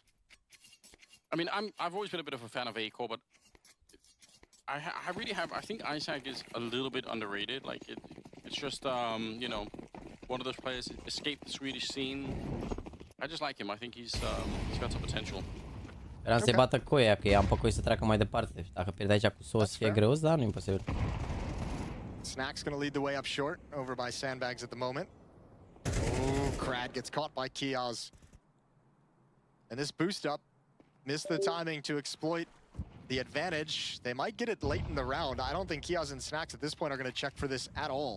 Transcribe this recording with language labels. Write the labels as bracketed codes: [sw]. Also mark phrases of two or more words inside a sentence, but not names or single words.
[en] I mean, I've always been a bit of a fan of Acor, but I really have. I think Isaac is a little bit underrated. Like it's just you know, one of those players escaped the Swedish scene. I just like him. I think he's got some potential. [ro] Era să-i bată cu ea, că i-am păcoi să treacă mai departe. Dacă pierde aici cu SOS, fie greu, dar nu e imposibil. [en] Snack's gonna lead the way up short, over by Sandbags at the moment. Oh, Crad gets caught by Kiaz. And this boost up missed the timing to exploit the advantage. They might get it late in the round. I don't think Kiaz and Snacks at this point are going to check for this at all.